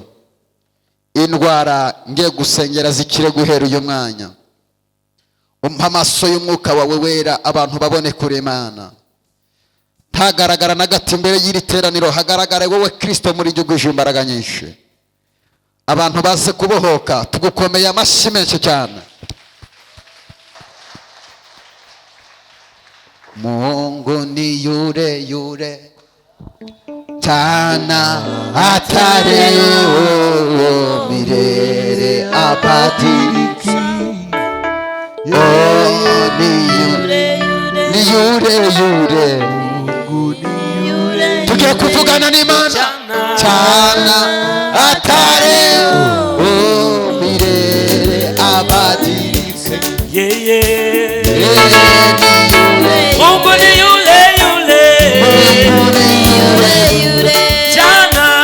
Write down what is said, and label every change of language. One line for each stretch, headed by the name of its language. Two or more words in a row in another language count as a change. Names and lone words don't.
Kinyarwanda: indwara ngiye gusengera zikire guhera uyu mwanya. umpa amaso y'umwuka wawe wera, abantu babone kure Imana. ntagaragara na gato imbere y'iri teraniro, hagaragare wowe Kristo muri ryo ugwije imbaraga nyinshi. abantu baze kubohoka, tugukomeye amashyi menshi cyane.
Swahili: Mungu ni yule yule tana atareo milele abadiliki. Ni yule
Kinyarwanda: tugiye kuvugana n'Imana.
Swahili: Tana atareo milele abadiliki. Mungu ni yule yule. Jana